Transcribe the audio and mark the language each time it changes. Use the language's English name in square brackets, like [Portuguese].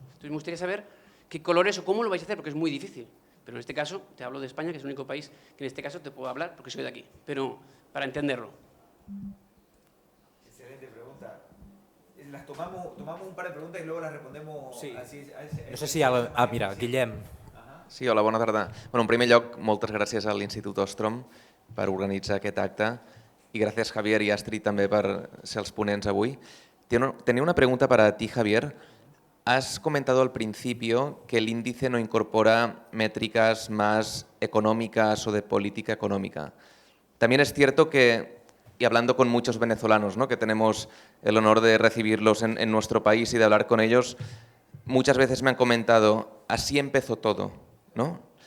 [Spanish] Entonces me gustaría saber qué colores o cómo lo vais a hacer, porque es muy difícil. Pero en este caso, te hablo de España, que es el único país que en este caso te puedo hablar, porque soy de aquí, pero para entenderlo. Excelente pregunta. Las tomamos un par de preguntas y luego las respondemos. Sí. Así, No sé si... mira, Guillem. [Catalan] Sí, hola, bona tarda. Bueno, en primer lloc, moltes gràcies a l'Institut Ostrom per organitzar aquest acte [Spanish] y gracias [Catalan] Javier y Astrid també per ser els ponents avui. [Spanish] Tenía una pregunta para ti, Javier. Has comentado al principio que el índice no incorpora métricas más económicas o de política económica. También es cierto que, y hablando con muchos venezolanos, ¿no?, que tenemos el honor de recibirlos en nuestro país y de hablar con ellos, muchas veces me han comentado, así empezó todo, ¿no?